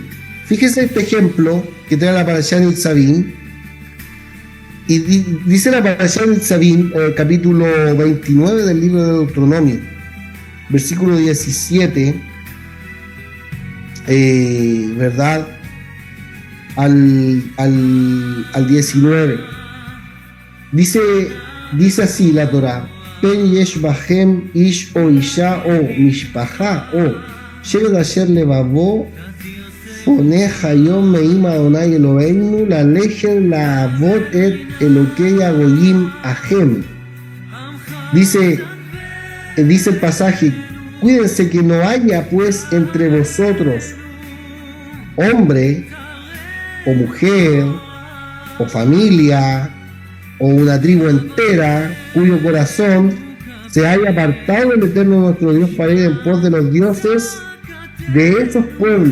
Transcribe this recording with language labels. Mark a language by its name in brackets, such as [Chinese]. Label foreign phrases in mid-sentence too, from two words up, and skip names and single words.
[Spanish] Fíjese este ejemplo que trae la Parashá Nitzavim, y dice la Parashá Nitzavim, capítulo 29 del libro de Deuteronomio, versículo 17, ¿verdad? Al 19. Dice así la Torá: [Hebrew] פן יש בהם איש או אשה או משפחה או שבט אשר לבבו פנה היום מעם אדני אלהינו ללכת לעבד את אלהי הגוים ההם. [Spanish] Dice el pasaje: cuídense que no haya pues entre vosotros hombre o mujer o familia o una tribu entera cuyo corazón se haya apartado del Eterno nuestro Dios para ir en pos de los dioses de esos pueblos.